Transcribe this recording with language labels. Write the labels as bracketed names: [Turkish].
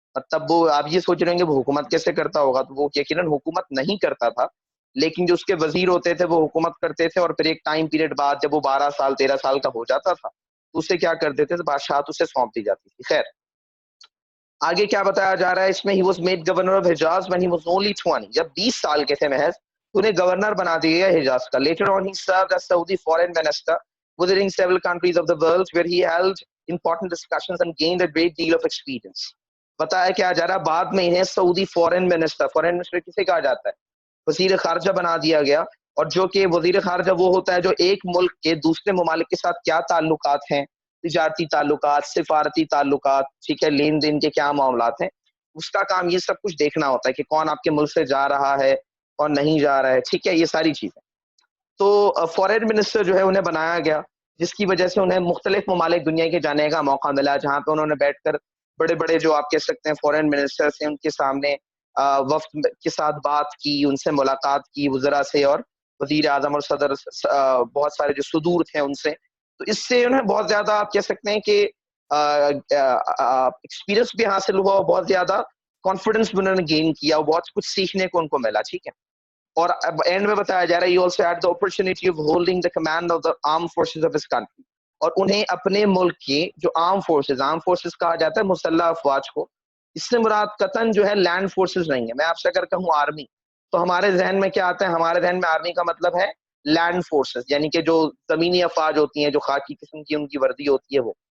[Urdu] تب وہ آپ یہ سوچ رہے ہیں کہ وہ حکومت کیسے کرتا ہوگا, تو وہ یقیناً حکومت نہیں کرتا تھا, لیکن جو اس کے وزیر ہوتے تھے وہ حکومت کرتے تھے. اور پھر ایک ٹائم پیریڈ بعد جب وہ 12 سال 13 سال کا ہو جاتا تھا تو اسے کیا کر دیتے تھے, بادشاہت اسے سونپ دی جاتی تھی. خیر آگے کیا بتایا جا رہا ہے اس میں, [English] he was made governor of Hijaz when he was only 20, [Urdu] جب 20 سال کے تھے محض انہیں گورنر بنا دیا گیا حجاز کا. [English] Later on he served as Saudi foreign minister visiting several countries of the world where he held important discussions and gained a great deal of experience. [Urdu] بتایا کیا جا رہا ہے, بعد میں انہیں سعودی فورن منسٹر کسے کہا جاتا ہے, وزیر خارجہ بنا دیا گیا. اور جو کہ وزیر خارجہ وہ ہوتا ہے جو ایک ملک کے دوسرے ممالک کے ساتھ کیا تعلقات ہیں, تجارتی تعلقات, سفارتی تعلقات, ٹھیک ہے, لین دین کے کیا معاملات ہیں, اس کا کام یہ سب کچھ دیکھنا ہوتا ہے کہ کون آپ کے ملک سے جا رہا ہے کون نہیں جا رہا ہے. ٹھیک ہے, یہ ساری چیزیں. تو فورن منسٹر جو ہے انہیں بنایا گیا, جس کی وجہ سے انہیں مختلف ممالک دنیا کے جانے کا موقع ملا, جہاں پہ انہوں نے بیٹھ کر بڑے بڑے جو آپ کہہ سکتے ہیں فورن منسٹرز ہیں ان کے سامنے وفد کے ساتھ بات کی, ان سے ملاقات کی, وزراء سے اور وزیر اعظم اور صدر بہت سارے جو صدور تھے ان سے. تو اس سے انہیں بہت زیادہ آپ کہہ سکتے ہیں کہ ایکسپیرئنس بھی حاصل ہوا, اور بہت زیادہ کانفیڈنس بھی انہوں نے گین کیا, اور بہت کچھ سیکھنے کو ان کو ملا. ٹھیک ہے, اور اب اینڈ میں بتایا جا رہا ہے [English] he also had the opportunity of holding the command of the armed forces of his country. [Urdu] اور انہیں اپنے ملک کی جو آرم فورسز کہا جاتا ہے مسلح افواج کو, اس سے مراد قطعاً جو ہے لینڈ فورسز نہیں ہے. میں آپ سے اگر کہوں آرمی تو ہمارے ذہن میں کیا آتا ہے, ہمارے ذہن میں آرمی کا مطلب ہے لینڈ فورسز, یعنی کہ جو زمینی افواج ہوتی ہیں جو خاکی قسم کی ان کی وردی ہوتی ہے وہ.